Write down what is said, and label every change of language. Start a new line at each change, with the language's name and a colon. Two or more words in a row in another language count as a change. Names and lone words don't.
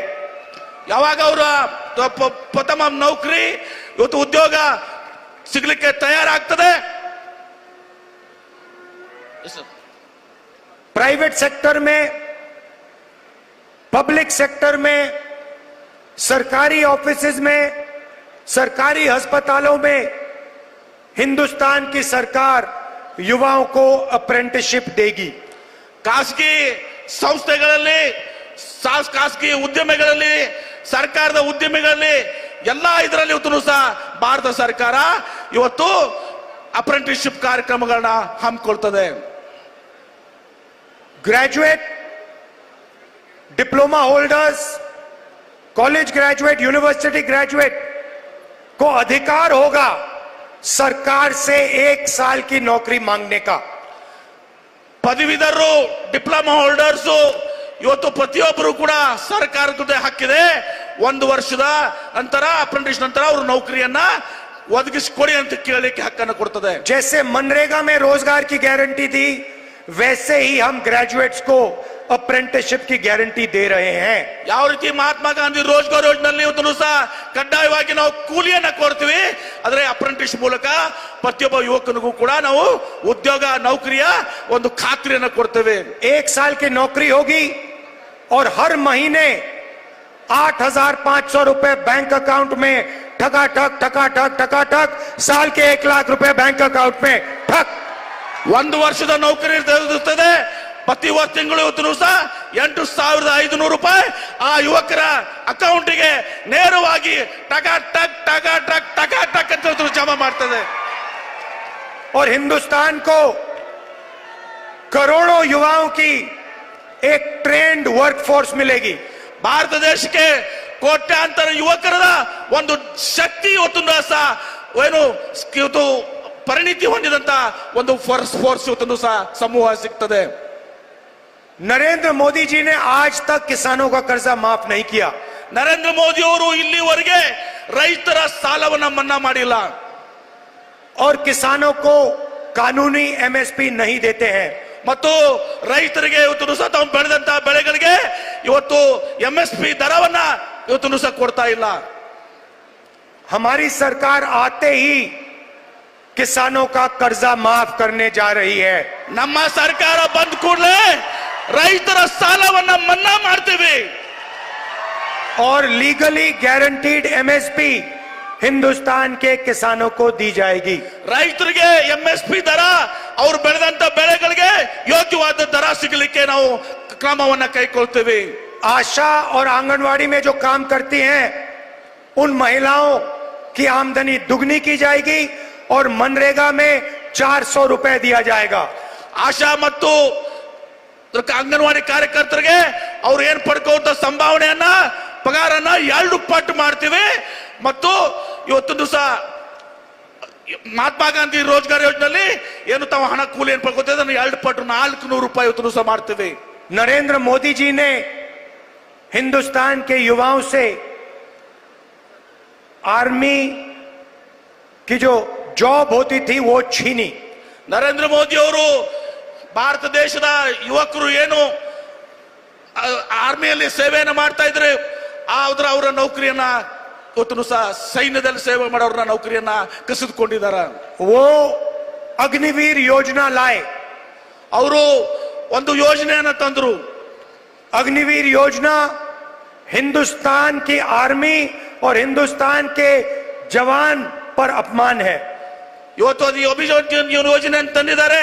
Kannada: ಯಾವಾಗ ಅವರ ಪ್ರಥಮ ನೌಕರಿ ಇವತ್ತು ಉದ್ಯೋಗ ಸಿಗಲಿಕ್ಕೆ ತಯಾರಾಗ್ತದೆ।
Hindi: प्राइवेट सेक्टर में, पब्लिक सेक्टर में, सरकारी ऑफिसेज में, सरकारी अस्पतालों में हिंदुस्तान की सरकार युवाओं को अप्रेंटिसशिप देगी।
Kannada: ಖಾಸಗಿ ಸಂಸ್ಥೆಗಳಲ್ಲಿ, ಖಾಸಗಿ ಉದ್ಯಮಿಗಳಲ್ಲಿ, ಸರ್ಕಾರದ ಉದ್ಯಮಿಗಳಲ್ಲಿ ಎಲ್ಲ ಇದರಲ್ಲಿ ಇವತ್ತು ಸಹ ಭಾರತ ಸರ್ಕಾರ ಇವತ್ತು ಅಪ್ರೆಂಟಿಸ್ಶಿಪ್ ಕಾರ್ಯಕ್ರಮಗಳನ್ನ ಹಮ್ಮಿಕೊಳ್ತದೆ।
Hindi: ग्रेजुएट, डिप्लोमा होल्डर्स, कॉलेज ग्रेजुएट, यूनिवर्सिटी ग्रेजुएट को अधिकार होगा सरकार से 1 साल की नौकरी मांगने का।
Kannada: ಪದವೀಧರರು, ಡಿಪ್ಲೊಮಾ ಹೋಲ್ಡರ್ಸ್ ಇವತ್ತು ಪ್ರತಿಯೊಬ್ಬರು ಕೂಡ ಸರ್ಕಾರದ ಹಕ್ಕಿದೆ, 1 ವರ್ಷದ ನಂತರ ಅಪ್ರೆಂಟಿಸ್ ನಂತರ ಅವರು ನೌಕರಿಯನ್ನ ಒದಗಿಸಿಕೊಡಿ ಅಂತ ಕೇಳಲಿಕ್ಕೆ ಹಕ್ಕನ್ನು ಕೊಡ್ತದೆ।
Hindi: जैसे मनरेगा में रोजगार की गारंटी थी, वैसे ही हम ग्रेजुएट्स को अप्रेंटिसशिप की गारंटी दे रहे हैं।
Kannada: ಯಾವ ರೀತಿ ಮಹಾತ್ಮ ಗಾಂಧಿ ರೋಜ್ಗಾರ್ ಯೋಜನೆಯಲ್ಲಿ ಇವತ್ತು ಸಹ ಕಡ್ಡಾಯವಾಗಿ ನಾವು ಕೂಲಿಯನ್ನ ಕೊಡ್ತೀವಿ, ಆದರೆ ಅಪ್ರೆಂಟಿಸ್ ಮೂಲಕ ಪ್ರತಿಯೊಬ್ಬ ಯುವಕನಿಗೂ ಕೂಡ ನಾವು ಉದ್ಯೋಗ, ನೌಕರಿಯ ಒಂದು ಖಾತ್ರಿಯನ್ನ ಕೊಡ್ತೇವೆ।
Hindi: 1 साल की नौकरी होगी और हर महीने 8,500 रुपए बैंक अकाउंट में ठकाठक ठकाठक ठकाठक, साल के 1 लाख रुपए बैंक अकाउंट में ठक।
Kannada: 1 ವರ್ಷದ ನೌಕರಿ ಇರ್ತದೆ, ಪ್ರತಿ ತಿಂಗಳು ಇವತ್ತು ಸಹ 8,500 ರೂಪಾಯಿ ಆ ಯುವಕರ ಅಕೌಂಟಿಗೆ ನೇರವಾಗಿ ಟಕಾಟಕ್ ಟಕಾಟಕ್ ಟಕಾಟಕ್ ಅಂತ ಜಮಾ ಮಾಡ್ತದೆ।
Hindi: और हिंदुस्तान को करोड़ों युवाओं की एक ट्रेंड वर्कफोर्स मिलेगी।
Kannada: ಭಾರತ ದೇಶಕ್ಕೆ ಕೋಟ್ಯಾಂತರ ಯುವಕರ ಒಂದು ಶಕ್ತಿ ಇವತ್ತು ಸಹ ಏನು ಇವತ್ತು ಪರಿಣಿತಿ ಹೊಂದಿದಂತ ಒಂದು ಫೋರ್ಸ್ ಇವತ್ತು ಸಹ ಸಮೂಹ ಸಿಗ್ತದೆ।
Hindi: नरेंद्र मोदी जी ने आज तक किसानों का कर्जा माफ नहीं किया।
Kannada: ನರೇಂದ್ರ ಮೋದಿ ಅವರು ಇಲ್ಲಿವರೆಗೆ ರೈತರ ಸಾಲವನ್ನ ಮನ್ನಾ ಮಾಡಿಲ್ಲ,
Hindi: और किसानों को कानूनी एमएसपी नहीं देते हैं।
Kannada: ಮತ್ತು ರೈತರಿಗೆ ಇವತ್ತು ಸಹ ತಾವು ಬೆಳೆದಂತ ಬೆಳೆಗಳಿಗೆ ಇವತ್ತು ಎಂಎಸ್ಪಿ ದರವನ್ನ ಇವತ್ತು ಸಹ ಕೊಡ್ತಾ ಇಲ್ಲ।
Hindi: हमारी सरकार आते ही किसानों का कर्जा माफ करने जा रही है।
Kannada: ನಮ್ಮ ಸರ್ಕಾರ ಬಂದ ಕೂಡಲೇ ರೈತರ ಸಾಲವನ್ನ ಮನ್ನಾ ಮಾಡ್ತೇವೆ।
Hindi: और लीगली गारंटीड एमएसपी हिंदुस्तान के किसानों को दी जाएगी।
Kannada: ರೈತರಿಗೆ ಎಂಎಸ್ಪಿ ದರ, ಅವರು ಬೆಳೆದಂತ ಬೆಳೆಗಳಿಗೆ ಯೋಗ್ಯವಾದ ದರ ಸಿಗಲಿಕ್ಕೆ ನಾವು ಕ್ರಮವನ್ನ ಕೈಗೊಳ್ತೇವೆ।
Hindi: आशा और आंगनवाड़ी में जो काम करती हैं उन महिलाओं की आमदनी दुगनी की जाएगी और मनरेगा में 400 रुपए दिया जाएगा।
Kannada: ಆಶಾ ಮತ್ತು ಅಂಗನವಾಡಿ ಕಾರ್ಯಕರ್ತರಿಗೆ ಅವ್ರು ಏನ್ ಪಡ್ಕೊಳ್ಳುವಂತ ಸಂಭಾವನೆಯನ್ನ, ಪಗಾರನ್ನ 2 ಪಟ್ಟು ಮಾಡ್ತೀವಿ। ಮತ್ತು ಇವತ್ತು ಸಹ ಮಹಾತ್ಮ ಗಾಂಧಿ ರೋಜ್ಗಾರ್ ಯೋಜನೆಯಲ್ಲಿ ಏನು ತಾವು ಹಣ ಕೂಲಿ ಏನ್ ಪಡ್ಕೊಳ್ತೇವೆ ಅದನ್ನು 2 ಪಟ್ಟು 400 ರೂಪಾಯಿ ಇವತ್ತು ಸಹ ಮಾಡ್ತೀವಿ।
Hindi: नरेंद्र मोदी जी ने हिंदुस्तान के युवाओं से आर्मी की जो जॉब होती थी वो छीनी।
Kannada: ನರೇಂದ್ರ ಮೋದಿ ಅವರು ಭಾರತ ದೇಶದ ಯುವಕರು ಏನು ಆರ್ಮಿಯಲ್ಲಿ ಸೇವೆಯನ್ನು ಮಾಡ್ತಾ ಇದ್ರೆ ಅವರ ನೌಕರಿಯನ್ನ ಇವತ್ತು ಸಹ ಸೈನ್ಯದಲ್ಲಿ ಸೇವೆ ಮಾಡೋರನ್ನ ನೌಕರಿಯನ್ನ ಕಸಿದುಕೊಂಡಿದ್ದಾರೆ।
Hindi: वो अग्निवीर योजना लाए,
Kannada: ಅವರು ಒಂದು ಯೋಜನೆಯನ್ನ ತಂದ್ರು.
Hindi: अग्निवीर योजना हिंदुस्तान की आर्मी और हिंदुस्तान के जवान पर अपमान है.
Kannada: ಇವತ್ತು ಅದು ಯೋಜನೆ ತಂದಿದ್ದಾರೆ.